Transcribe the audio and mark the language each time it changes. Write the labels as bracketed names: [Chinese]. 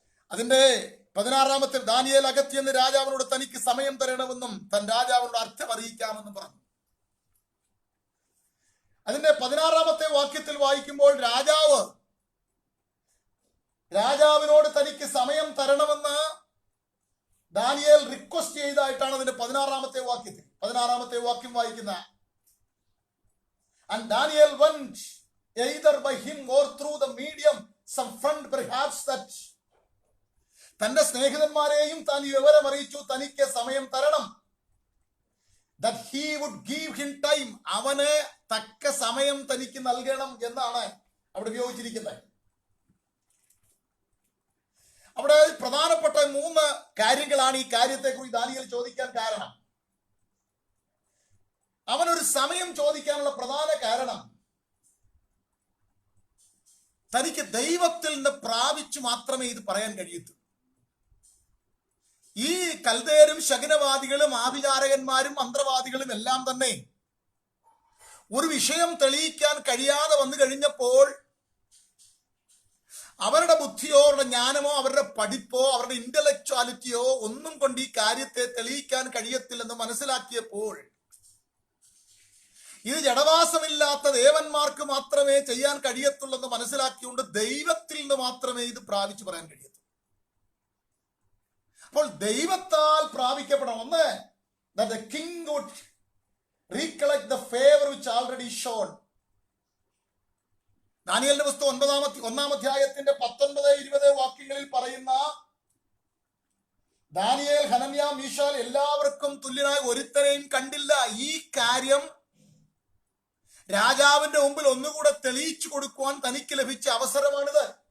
[Malayalam] അതിന്റെ 16-ാമത്തെ ദാനിയേൽ അകത്തിയെന്ന് രാജാവിനോട് തനിക്ക് സമയം തരണമെന്നും താൻ രാജാവിനോട് അർത്ഥം അറിയിക്കാമെന്നും പറഞ്ഞു. അതിന്റെ 16-ാമത്തെ വാക്യത്തിൽ വായിക്കുമ്പോൾ രാജാവിനോട് തനിക്ക് സമയം തരണമെന്ന് ദാനിയേൽ റിക്വസ്റ്റ് ചെയ്തതായിട്ടാണ് അതിന്റെ 16-ാമത്തെ വാക്യത്തിൽ. 16-ാമത്തെ വാക്യം വായിക്കുന്ന, [English] and Daniel went either by him or through the medium some friend perhaps that, [Malayalam] തന്റെ സ്നേഹിതന്മാരെയും താൻ ഈ വിവരം അറിയിച്ചു, തനിക്ക് സമയം തരണം. [English] that he would give him time. [Malayalam] അവന് തക്ക സമയം തനിക്ക് നൽകണം എന്നാണ് അവിടെ ഉപയോഗിച്ചിരിക്കുന്നത്. അവിടെ പ്രധാനപ്പെട്ട 3 കാര്യങ്ങളാണ് ഈ കാര്യത്തെക്കുറിച്ച് ദാനിയേൽ ചോദിക്കാൻ കാരണം. അവനൊരു സമയം ചോദിക്കാനുള്ള പ്രധാന കാരണം തനിക്ക് ദൈവത്തിൽ നിന്ന് പ്രാപിച്ചു മാത്രമേ ഇത് പറയാൻ കഴിയൂ. ഈ കൽദേരും ശകുനവാദികളും ആഭിചാരകന്മാരും മന്ത്രവാദികളും എല്ലാം തന്നെ ഒരു വിഷയം തെളിയിക്കാൻ കഴിയാതെ വന്നു കഴിഞ്ഞപ്പോൾ അവരുടെ ബുദ്ധിയോ അവരുടെ ജ്ഞാനമോ അവരുടെ പഠിപ്പോ അവരുടെ ഇന്റലക്ച്വാലിറ്റിയോ ഒന്നും കൊണ്ട് ഈ കാര്യത്തെ തെളിയിക്കാൻ കഴിയത്തില്ലെന്ന് മനസ്സിലാക്കിയപ്പോൾ ഇത് ജഡവാസമില്ലാത്ത ദേവന്മാർക്ക് മാത്രമേ ചെയ്യാൻ കഴിയത്തുള്ളെന്ന് മനസ്സിലാക്കിയുകൊണ്ട് ദൈവത്തിൽ നിന്ന് മാത്രമേ ഇത് പ്രാപിച്ചു പറയാൻ കഴിയൂ. അപ്പോൾ ദൈവത്താൽ പ്രാപിക്കപ്പെടണം. [English] ഒന്ന്, that the king would recollect the favor which already shown. [Malayalam] ദാനിയേലിന്റെ പുസ്തകം 1-ാം അധ്യായത്തിന്റെ 19-20 വാക്യങ്ങളിൽ പറയുന്ന ദാനിയേൽ, ഹനന്യ, മീശാൽ എല്ലാവർക്കും തുല്യനായ ഒരുത്തനെയും കണ്ടില്ല. ഈ കാര്യം രാജാവിന്റെ മുമ്പിൽ ഒന്നുകൂടെ തെളിയിച്ചു കൊടുക്കുവാൻ തനിക്ക് ലഭിച്ച അവസരമാണിത്.